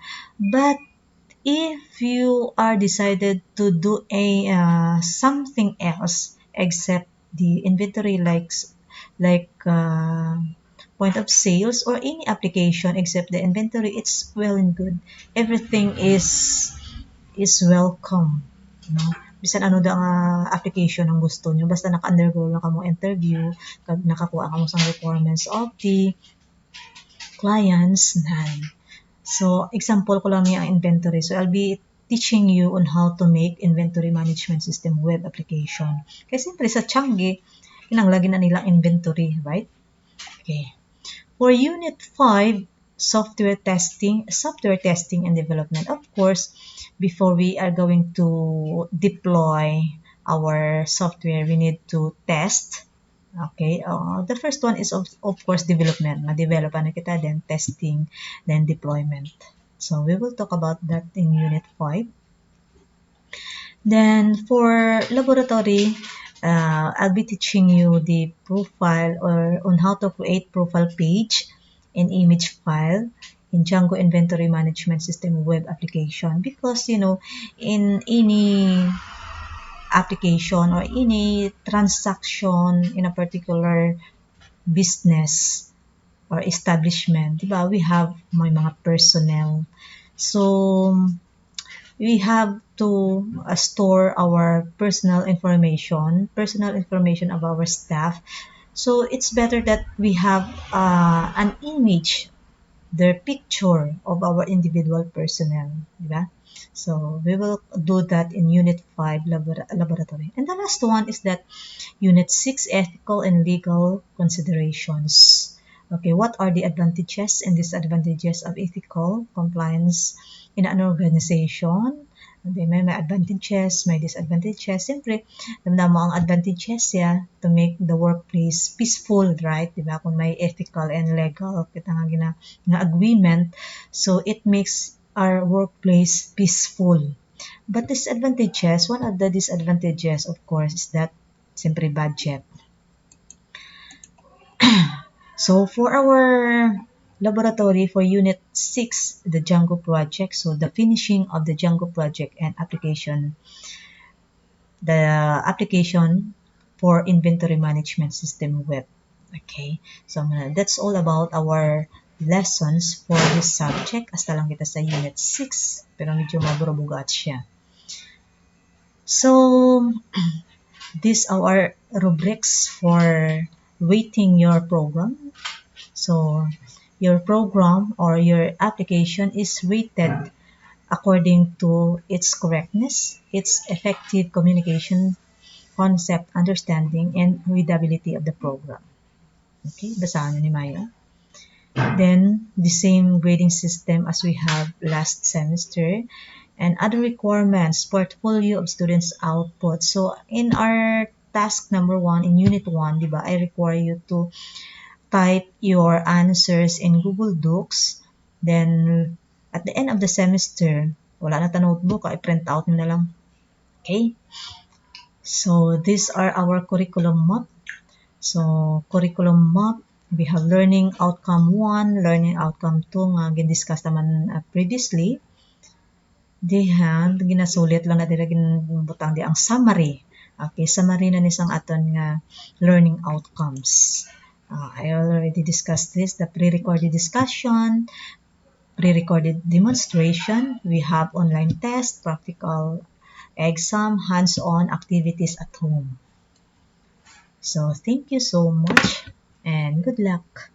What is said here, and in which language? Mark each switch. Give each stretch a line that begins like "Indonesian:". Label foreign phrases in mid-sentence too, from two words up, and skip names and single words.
English: But if you are decided to do a something else except the inventory, like point of sales or any application except the inventory, it's well and good. Everything is welcome.
Hiligaynon: Bisan ano da nga application ang gusto nyo, basta naka-undergo na kamo interview, kag nakakuha kamo sa
English: requirements of the clients
Hiligaynon: nan. So example ko lang niya ang inventory.
English: So I'll be teaching you on how to make inventory management system web application.
Filipino: Kasi siyempre sa Changi, lagi na nilang inventory, right?
English: Okay. For Unit 5, software testing and development. Of course, before we are going to deploy our software, we need to test. Okay, the first one is of course development.
Hiligaynon: Ma-develop ano kita,
English: then testing, then deployment. So we will talk about that in Unit 5. Then for laboratory, I'll be teaching you the profile or on how to create profile page and image file in Django Inventory Management System web application, because in any application or any transaction in a particular business or establishment,
Filipino: di ba,
English: we have
Filipino: may mga
English: personnel. So we have to store our personal information of our staff. So it's better that we have an image, their picture of our individual personnel,
Filipino: di ba?
English: So we will do that in Unit 5 laboratory. And the last one is that Unit 6 ethical and legal considerations. Okay, what are the advantages and disadvantages of ethical compliance in an organization? Okay, may advantages, may disadvantages.
Hiligaynon: Siyempre, damdam mo ang advantages ya
English: to make the workplace peaceful, right?
Hiligaynon: Diba? Kung may
English: ethical and legal
Hiligaynon: kita nga agreement,
English: so it makes our workplace peaceful. But disadvantages, one of the disadvantages, of course, is that siyempre budget. So for our laboratory for Unit 6, the Django project, so the finishing of the Django project and the application for inventory management system web. Okay, so that's all about our lessons for this subject.
Hiligaynon: Hasta lang kita sa Unit 6, pero medyo maburubugat siya.
English: So, these are our rubrics for rating your program. So your program or your application is rated according to its correctness, its effective communication, concept understanding, and readability of the program.
Hiligaynon: Okay, basahan ni Maya.
English: Then the same grading system as we have last semester, and other requirements, portfolio of students' output. So in our task number 1 in Unit 1, diba, I require you to type your answers in Google Docs. Then at the end of the semester,
Hiligaynon: wala na ta notebook, i-print out mo na lang.
English: Okay? So these are our curriculum map. So curriculum map, we have learning outcome 1, learning outcome 2
Hiligaynon: nga gin-discuss naman
English: previously.
Hiligaynon: Dihan ginasulit lang na dira ginbutang di ang summary. Okay, summary na nisang aton nga
English: learning outcomes. I already discussed this, the pre-recorded discussion, pre-recorded demonstration, we have online test, practical exam, hands-on activities at home. So thank you so much and good luck.